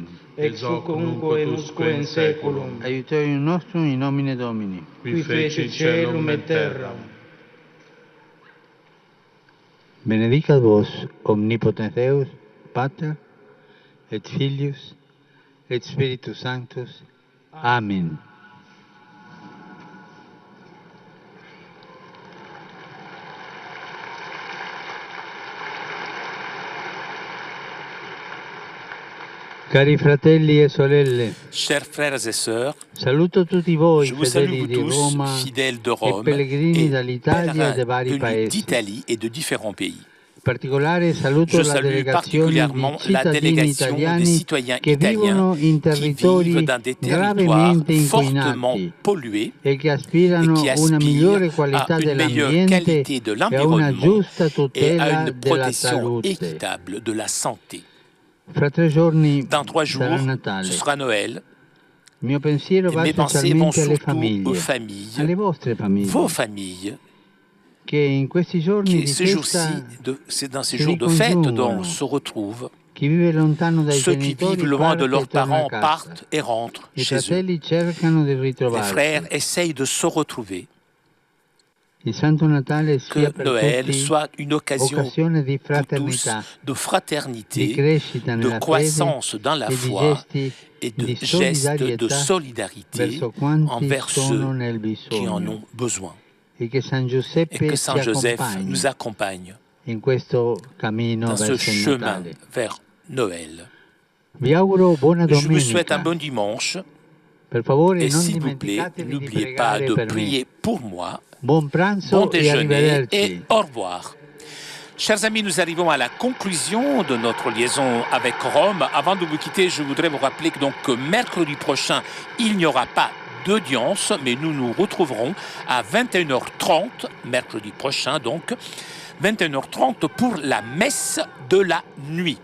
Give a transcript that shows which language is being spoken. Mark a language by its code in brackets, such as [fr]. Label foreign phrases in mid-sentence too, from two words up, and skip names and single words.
[la] Ex hoc nunc et usque in saeculum. Aiutorium nostrum in nomine Domini. Qui fecit caelum et terram. Benedicat vos, omnipotens Deus, Pater, et Filius, et Spiritus Sanctus. Amen. [it] Cari fratelli e sorelle, [fr] Chers frères et sœurs, [it] saluto tutti voi, [fr] je vous salue [it] fedeli [fr] vous [it] di [fr] tous, [it] Roma [fr] fidèles de [it] e [fr] Rome [it] pellegrini [fr] et [it] dall'Italia e dai [fr] pèlerins [it] vari [fr] venus [it] paesi. [fr] d'Italie et de différents pays. [it] In particolare saluto [fr] Je [it] la [fr] salue [it] delegazione [fr] particulièrement [it] di [fr] la [it] cittadini [fr] délégation des [it] italiani [fr] citoyens [it] che vivono [fr] italiens [it] in [fr] qui [it] territori [fr] vivent dans des territoires [it] gravemente [fr] fortement [it] inquinati [fr] pollués [it] e che [fr] et [it] aspirano [fr] qui [it] a una migliore [fr] aspirent [it] qualità [fr] à une meilleure [it] dell'ambiente [fr] qualité de [it] e a una [fr] l'environnement [it] giusta [fr] et à [it] tutela [fr] une [it] della [fr] protection [it] salute. [fr] équitable de la santé. [it] Fra 3 giorni [fr] Dans 3 [it] sarà [fr] jours, [it] Natale. [fr] ce sera Noël. [it] Il mio pensiero [fr] Et [it] va [fr] mes pensées vont [it] specialmente alle [fr] surtout aux [it] famiglie, [fr] familles, [it] alle vostre famiglie, [fr] vos familles, [it] che in questi giorni [fr] qui [it] di [fr] ces jours-ci, [it] festa [fr] c'est dans ces [it] si [fr] jours de fête, [it] ricongiungono. [fr] donc se retrouvent. [it] Chi vive lontano dai [fr] Ceux qui [it] genitori [fr] vivent loin de [it] parte e [fr] leurs [it] torna a [fr] parents [it] casa. [fr] partent et rentrent [it] I [fr] chez eux. [it] fratelli cercano di [fr] Les [it] ritrovarsi. [fr] frères essayent de se retrouver. [it] Il Santo Natale sia [fr] Que [it] per [fr] Noël [it] tutti [fr] soit une occasion [it] occasione di [fr] pour tous [it] fraternità, [fr] de [it] di [fr] fraternité, [it] crescita [fr] de [it] nella [fr] croissance [it] fede [fr] dans la [it] e di [fr] foi [it] gesti [fr] et de [it] di [fr] gestes de [it] solidarietà [fr] solidarité [it] verso quanti [fr] envers [it] sono [fr] ceux [it] nel [fr] qui en [it] bisogno [fr] ont besoin. [it] e che San [fr] Et [it] Giuseppe [fr] que [it] ci [fr] Saint Joseph [it] accompagni [fr] nous accompagne [it] in questo cammino [fr] dans ce [it] verso il [fr] chemin [it] Natale. [fr] vers Noël. [it] Vi auguro buona [fr] Je vous souhaite un [it] domenica. [fr] bon dimanche [it] Per favore [fr] et [it] non [fr] s'il vous plaît, [it] dimenticatevi di [fr] n'oubliez pas [it] pregare [fr] de [it] per me. [fr] prier pour moi. [it] Buon pranzo [fr] Bon [it] e [fr] déjeuner [it] arrivederci. [fr] et au revoir. Chers amis, nous arrivons à la conclusion de notre liaison avec Rome. Avant de vous quitter, je voudrais vous rappeler que, que mercredi prochain, il n'y aura pas d'audience, mais nous nous retrouverons à 21h30, mercredi prochain donc, 21h30 pour la messe de la nuit.